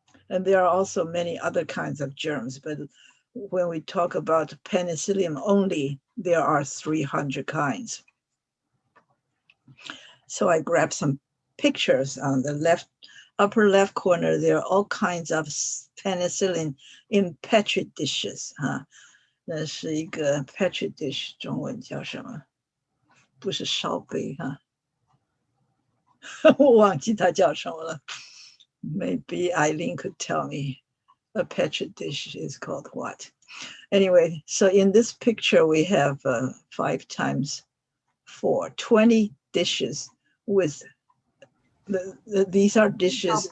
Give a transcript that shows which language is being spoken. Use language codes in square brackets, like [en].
[en] And there are also many other kinds of germs, but when we talk about penicillium only, there are 300 kinds. So I grabbed some pictures on the upper left corner. [zh] There are all kinds of penicillin in petri dishes. 那是一个 petri dish， 中文叫什么？不是烧杯哈，我忘记它叫什么了。 [en] Maybe Eileen could tell me. A petri dish is called what? Anyway, so in this picture we have 5 times 4, 20 dishes with these are dishes.